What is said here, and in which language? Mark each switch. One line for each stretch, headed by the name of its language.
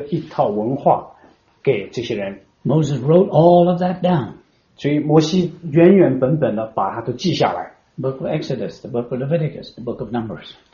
Chinese: 所以耶和华把摩西带到山上，告诉他说，你看我要颁一套律例典章，一套文化给这些人。
English: Moses wrote all of that down.
Chinese: 所以摩西原原本本的把它都记下来。
English: Book of Exodus, the book of Leviticus, the book of Numbers.